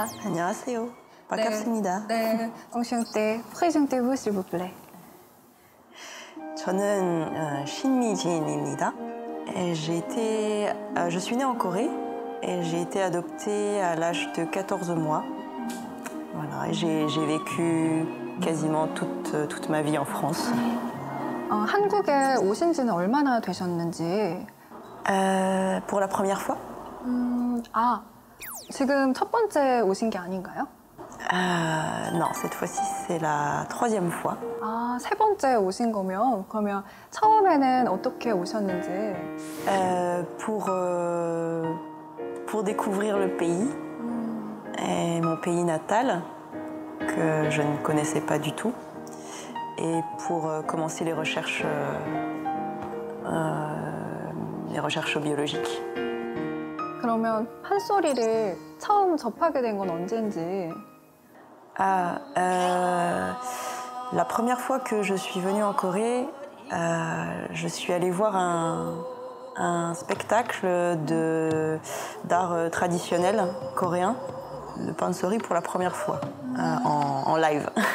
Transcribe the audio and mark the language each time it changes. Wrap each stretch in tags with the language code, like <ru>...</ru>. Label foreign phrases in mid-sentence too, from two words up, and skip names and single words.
<ko>안녕하세요. 반갑습니다. 네, enchanté.</ko> <fr>Présentez-vous, s'il vous plaît.</fr> <ko>저는 신미진입니다.</ko> <fr>Je suis née en Corée et j'ai été adoptée à l'âge de 14 mois. Voilà, j'ai vécu quasiment toute ma vie en France.</fr> <ko>한국에 오신 지는 얼마나 되셨는지.</ko> <fr>Pour la première fois?</fr> <ko>지금 첫 번째 오신 게 아닌가요?</ko> <fr>Non, cette fois-ci, c'est la troisième fois.</fr> <ko>세 번째 오신 거면 그러면 처음에는 어떻게 오셨는지.</ko> <fr>Pour découvrir le pays, et mon pays natal, que je ne connaissais pas du tout, et pour commencer les recherches biologiques.</fr> <ko>그러면 판소리를 처음 접하게 된 건 언제인지.</ko> <fr>La première fois que je suis venue en Corée, je suis allée voir un spectacle d'art traditionnel coréen, le pansori, pour la première fois, en live.</fr>